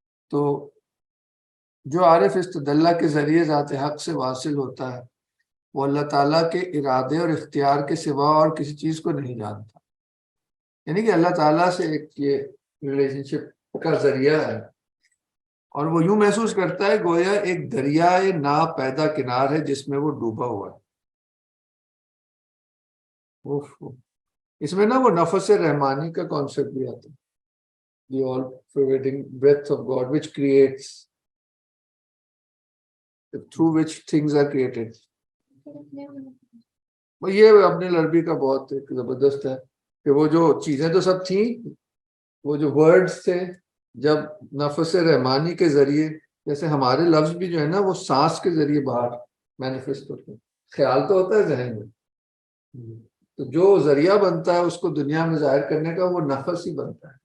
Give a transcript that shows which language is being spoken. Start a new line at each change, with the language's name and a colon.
Urdu: تو جو عارف اس تدلہ کے ذریعے ذات حق سے واصل ہوتا ہے وہ اللہ تعالیٰ کے ارادے اور اختیار کے سوا اور کسی چیز کو نہیں جانتا. یعنی کہ اللہ تعالیٰ سے ایک یہ ریلیشن شپ کا ذریعہ ہے اور وہ یوں محسوس کرتا ہے گویا ایک دریائے ناپیدا کنار ہے جس میں وہ ڈوبا ہوا ہے. اس میں نا وہ نفس رحمانی کا کانسیپٹ بھی آتا ہے,
English: the all pervading breath of God which creates, through which things are created.
Urdu: یہ اپنے لربی کا بہت ایک زبردست ہے کہ وہ جو چیزیں تو سب تھیں, وہ جو ورڈز تھے جب نفس رحمانی کے ذریعے, جیسے ہمارے لفظ بھی جو ہے نا وہ سانس کے ذریعے باہر مینیفیسٹ ہوتے ہیں. خیال تو ہوتا ہے ذہن میں, تو جو ذریعہ بنتا ہے اس کو دنیا میں ظاہر کرنے کا وہ نفس ہی بنتا ہے.